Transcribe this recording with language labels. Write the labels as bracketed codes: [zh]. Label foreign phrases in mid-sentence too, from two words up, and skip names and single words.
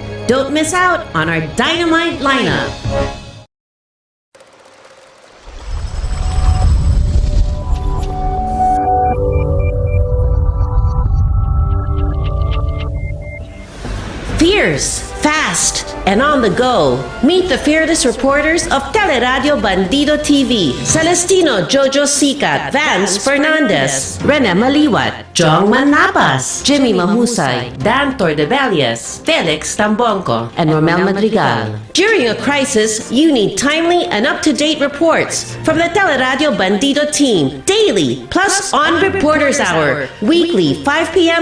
[en] Don't miss out on our dynamite lineup. Fierce, fast, and on the go. Meet the fearless reporters of Teleradio Bandido TV. Celestino Jojo Sicat, Vance Fernandez, Rene Maliwat, Jong Manapas, Jimmy Mahusay, Dan Tordevalias, Felix Tambonco, and Romel Madrigal. During a crisis, you need timely and up-to-date reports from the Teleradio Bandido team, daily, plus on Reporters Hour, weekly 5 p.m.